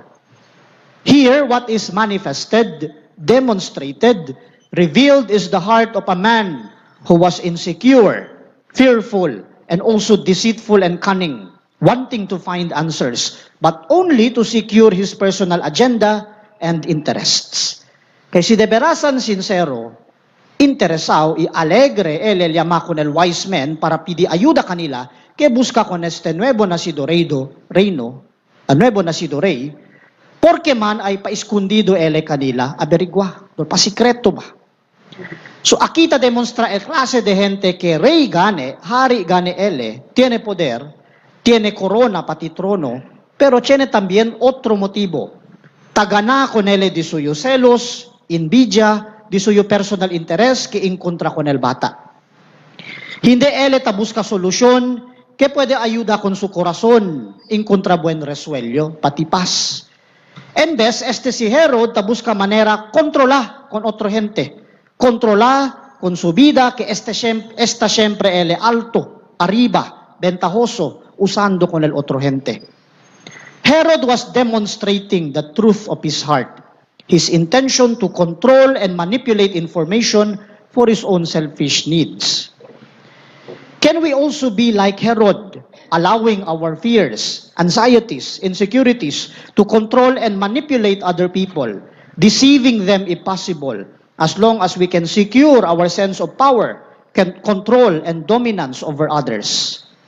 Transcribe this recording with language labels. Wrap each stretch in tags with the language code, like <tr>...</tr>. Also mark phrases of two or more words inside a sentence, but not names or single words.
<en>Here, what is manifested, demonstrated, revealed is the heart of a man who was insecure, fearful, and also deceitful and cunning, wanting to find answers, but only to secure his personal agenda and interests.</en> <cbk>Kay si de verasan sincero, interesado y alegre ele llama con el</cbk> <en>wise men</en> <cbk>para pidi ayuda kanila que busca con este nuevo nacido reino, nuevo nacido rey, porque man ay paiskundido ele kanila, averigua, pasikreto ba? So aquí te demonstra el clase de gente que rey gane, hari gane ele, tiene poder, tiene corona pati trono, pero tiene también otro motivo. Tagana con ele di suyo celos, envidia, di suyo</cbk> <en>personal interest</en> <cbk>que encontra con el bata. Hindi ele ta busca solusyon que puede ayuda con su corazón, encontra buen resuello, pati paz. En vez, este si Herod ta busca manera controla con otro gente. Controla con su vida que esta siempre ele alto, arriba, ventajoso, usando con el otro gente.</cbk> <en>Herod was demonstrating the truth of his heart, his intention to control and manipulate information for his own selfish needs. Can we also be like Herod, allowing our fears, anxieties, insecurities to control and manipulate other people, deceiving them if possible, as long as we can secure our sense of power, can control and dominance over others?</en>